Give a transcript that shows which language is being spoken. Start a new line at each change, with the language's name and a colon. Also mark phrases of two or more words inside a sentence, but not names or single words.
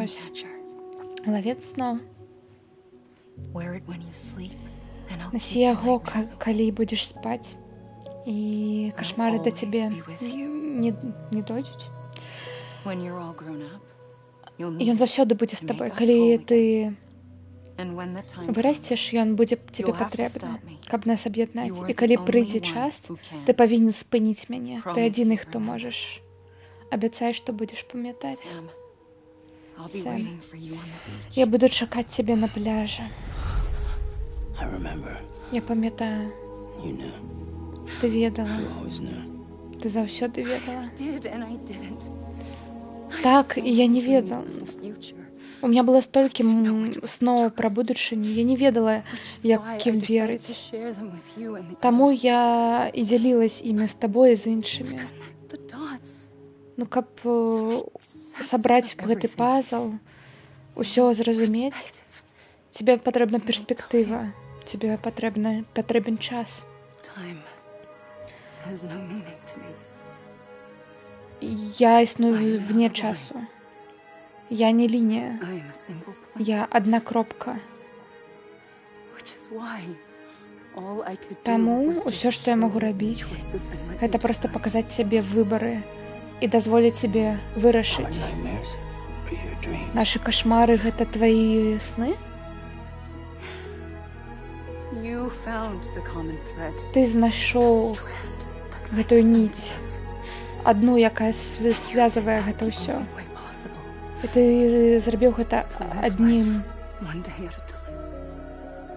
Belarusian: Вось.
English: catcher.
Belarusian: Лавец сноў.
English: Wear it when you sleep, and I'll
Belarusian: Насі
English: keep your
Belarusian: яго,
English: nightmares away.
Belarusian: калі будзеш спаць. І кашмары да
English: always
Belarusian: цябе
English: be with you.
Belarusian: не дойдуць.
English: When you're all grown up, you'll
Belarusian: І
English: need
Belarusian: ён
English: it
Belarusian: заўсёды будзе з
English: to
Belarusian: табой.
English: make us
Belarusian: Калі
English: whole
Belarusian: ты
English: And when the time
Belarusian: вырасцеш, ён будзе цябе
English: You'll have to
Belarusian: патрэбны,
English: stop me.
Belarusian: каб нас аб'яднаць.
English: You are
Belarusian: І
English: the
Belarusian: калі
English: only
Belarusian: прыйдзе
English: one
Belarusian: час,
English: who can.
Belarusian: ты павінен спыніць мяне. Ты
English: Promise
Belarusian: адзіны,
English: you
Belarusian: хто
English: remember.
Belarusian: можаш. Абяцай, што будзеш памятаць.
English: Sam, I'll be Sam. waiting for you on the beach.
Belarusian: Я буду чакаць цябе на пляжы.
English: I remember.
Belarusian: Я памятаю.
English: You knew.
Belarusian: Ты ведала.
English: You always knew.
Belarusian: Ты заўсёды ведала.
English: Did and I didn't. I had
Belarusian: Так,
English: so
Belarusian: і я
English: many
Belarusian: не
English: dreams
Belarusian: ведала.
English: of the future,
Belarusian: У меня было столькі
English: I didn't know which was
Belarusian: сноў
English: trust.
Belarusian: пра будучыню. Я не ведала,
English: which is why I
Belarusian: якім
English: decided to
Belarusian: верыць.
English: share them with you and the
Belarusian: Таму
English: others.
Belarusian: я і дзялілась імі з табой і з
English: To
Belarusian: іншымі.
English: connect the dots.
Belarusian: Ну, каб
English: To make sense
Belarusian: сабраць
English: of
Belarusian: гэты
English: everything.
Belarusian: пазл, усё зразумець,
English: Perspective.
Belarusian: тебе патрэбна перспектыва, тебе патрэбен час.
English: Time has no meaning to me.
Belarusian: Я існую вне часу. Я не лінія.
English: I am a single point.
Belarusian: Я адна кропка.
English: Which is why
Belarusian: Таму ўсё, што я магу рабіць, гэта проста паказаць сябе выбары і дазволіць сябе вырашыць.
English: Nightmares or your dreams?
Belarusian: Нашы кашмары гэта твае сны?
English: You found the common thread.
Belarusian: Ты знайшоў
English: Strand that
Belarusian: гэтую
English: links them
Belarusian: ніць,
English: together.
Belarusian: адну, якая звязвае гэта
English: The
Belarusian: ўсё.
English: only way possible.
Belarusian: І ты зрабіў гэта аднім
English: One day at a time.